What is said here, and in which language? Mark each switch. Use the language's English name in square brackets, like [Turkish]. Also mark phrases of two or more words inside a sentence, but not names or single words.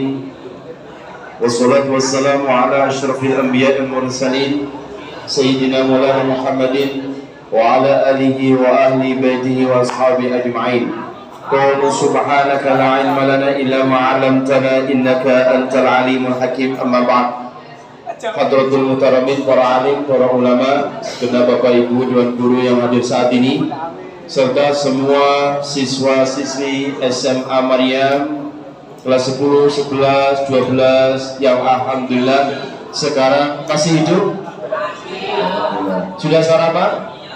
[Arabic] والصلاة والسلام على أشرف الأنبياء والمرسلين سيدنا مولانا محمد وعلى آله وأهل بيته وأصحابه أجمعين. قل سبحانك لا علم لنا إلا ما علمتنا إنك أنت العليم الحكيم. أما بعد. حضرات المحترمين, [Indonesian] para alim, para ulama, segenap Bapak Ibu dan guru yang hadir saat ini, serta semua siswa-siswi SMA Maryam kelas 10, 11, 12 yang alhamdulillah sekarang masih hidup. Sudah sarapan?